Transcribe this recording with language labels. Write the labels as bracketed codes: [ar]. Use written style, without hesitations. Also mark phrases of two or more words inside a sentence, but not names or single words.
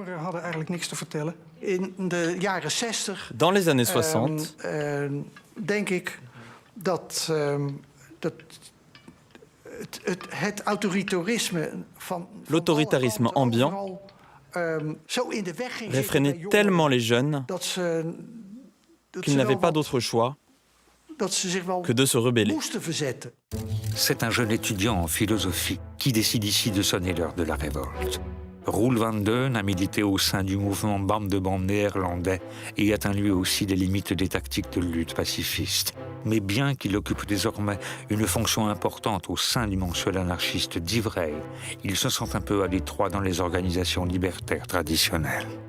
[fr] Dans les années 60, l'autoritarisme ambiant réfrénait tellement les jeunes qu'ils n'avaient pas d'autre choix que de se rebeller. C'est un jeune étudiant en philosophie qui décide ici de sonner l'heure de la révolte. Roel van Deun a milité au sein du mouvement Bam de Band néerlandais et atteint lui aussi les limites des tactiques de lutte pacifiste. Mais bien qu'il occupe désormais une fonction importante au sein du mensuel anarchiste d'Ivray, il se sent un peu à l'étroit dans les organisations libertaires traditionnelles.